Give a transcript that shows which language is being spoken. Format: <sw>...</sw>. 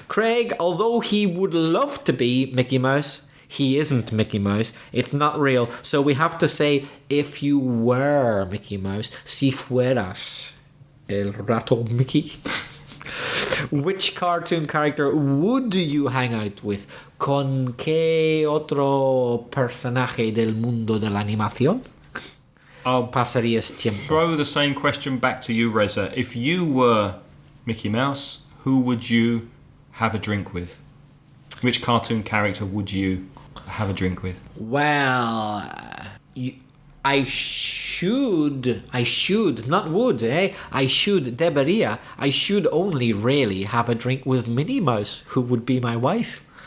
<en>Craig, although he would love to be Mickey Mouse, he isn't Mickey Mouse. It's not real. So we have to say, if you were Mickey Mouse,</en> <es>si fueras el rato Mickey.</es> <en>Which cartoon character would you hang out with?</en> <es>¿Con qué otro personaje del mundo de la animación</es> <en>I'll</en> <es>pasarías tiempo?</es> <en>throw the same question back to you, Reza. If you were Mickey Mouse, who would you have a drink with? Which cartoon character would you have a drink with? Well, I should, not would, I should only really have a drink with Minnie Mouse, who would be my wife.</en>